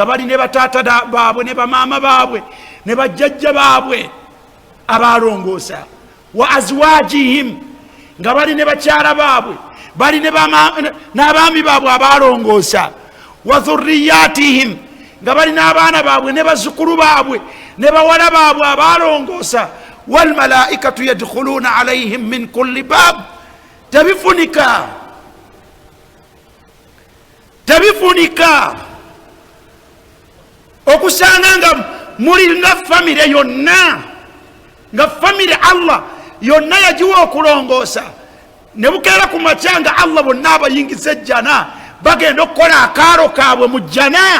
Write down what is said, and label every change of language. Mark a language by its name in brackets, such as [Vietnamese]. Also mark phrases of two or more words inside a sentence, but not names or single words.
[Ganda] bali ne bataata baabwe ne bamaama baabwe ne bajjajja baabwe abalongoosa, [Arabic] وأزواجهم, [Ganda] nga bali ne bakyala baabwe, bali n'abaami baabwe abalongoosa, [Arabic] وذرياتهم, [Ganda] nga bali n'abaana baabwe ne bazzukulu baabwe ne bawala baabwe abalongoosa, [Arabic] والملائكة يدخلون عليهم من كل باب. [Ganda] Tebifunika okusanga nga muli nga famire yonna, nga famire Allah yonna yagiwa okulongoosa, ne bukeera ku makya nga Allah bonna abayingiza ejjana, bagenda okukola akaalo kaabwe mu jjana.